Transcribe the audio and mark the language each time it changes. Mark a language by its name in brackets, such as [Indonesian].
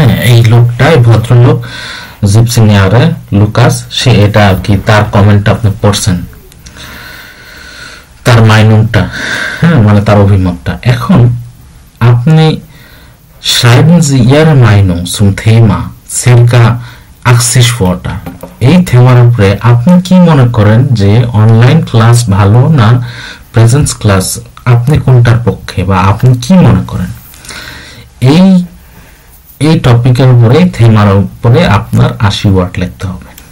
[Bangla] এই ভদ্রলোক জিপসিনিয়ারে লুকাস, সে এটা আর কি তার কমেন্টটা আপনি পড়ছেন, তার মাইনুংটা, তার অভিমতটা। এখন আপনি [German] schreiben Sie Ihre Meinung zum Thema circa 80 Wörter. [Bangla] এই থেমার উপরে আপনি কি মনে করেন যে অনলাইন ক্লাস ভালো না প্রেজেন্স ক্লাস, আপনি কোনটার পক্ষে বা আপনি কি মনে করেন? এই টপিকের উপরে, থেমার উপরে আপনার 80 ওয়ার্ড লিখতে হবে।